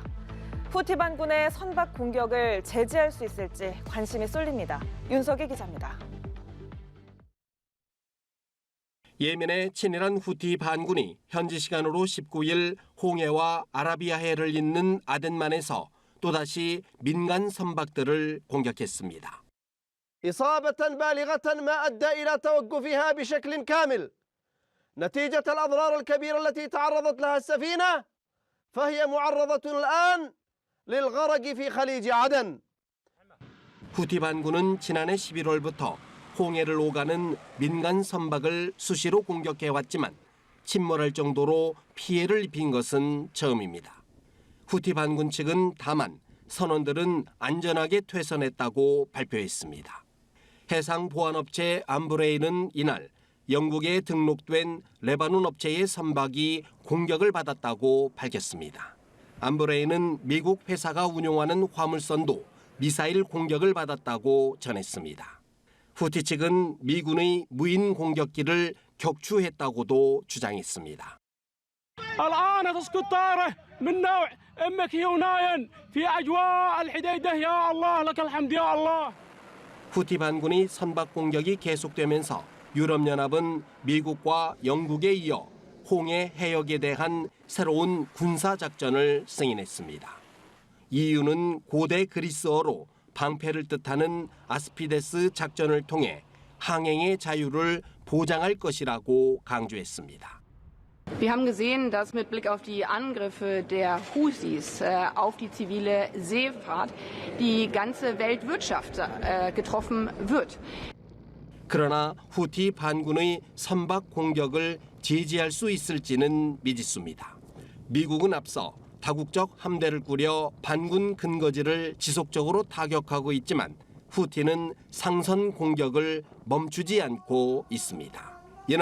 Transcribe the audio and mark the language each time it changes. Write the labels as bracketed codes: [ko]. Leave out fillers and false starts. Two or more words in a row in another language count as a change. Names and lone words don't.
[ko] 후티 반군의 선박 공격을 제지할 수 있을지 관심이 쏠립니다. 윤석희 기자입니다. 예멘의 친이란 후티 반군이 현지 시간으로 19일 홍해와 아라비아해를 잇는 아덴만에서 또다시 민간 선박들을 공격했습니다. [ar] إصابة بالغة ما أدى إلى توقفها بشكل كامل نتيجة الأضرار الكبيرة التي تعرضت لها السفينة فهي معرضة الآن للغرق في خليج عدن. [ko] 후티 반군은 지난해 11월부터 홍해를 오가는 민간 선박을 수시로 공격해왔지만 침몰할 정도로 피해를 입힌 것은 처음입니다. 후티 반군 측은 다만 선원들은 안전하게 퇴선했다고 발표했습니다. 해상보안업체 암브레이는 이날 영국에 등록된 레바논 업체의 선박이 공격을 받았다고 밝혔습니다. 암브레이는 미국 회사가 운용하는 화물선도 미사일 공격을 받았다고 전했습니다. 후티 측은 미군의 무인 공격기를 격추했다고도 주장했습니다. [ar] الآن تسقط طائرة من نوع MQ-9 في أجواء الحديدة يا الله لك الحمد يا الله. [ko] 후티 반군이 선박 공격이 계속되면서 유럽연합은 미국과 영국에 이어 홍해 해역에 대한 새로운 군사작전을 승인했습니다. EU는 고대 그리스어로 방패를 뜻하는 아스피데스 작전을 통해 항행의 자유를 보장할 것이라고 강조했습니다. [de] Wir haben gesehen, dass mit Blick auf die Angriffe der Houthis auf die zivile Seefahrt die ganze Weltwirtschaft getroffen wird. [ko] 그러나 후티 반군의 선박 공격을 제지할 수 있을지는 미지수입니다. 미국은 앞서 다국적 함대를 꾸려 반군 근거지를 지속적으로 타격하고 있지만 후티는 상선 공격을 멈추지 않고 있습니다.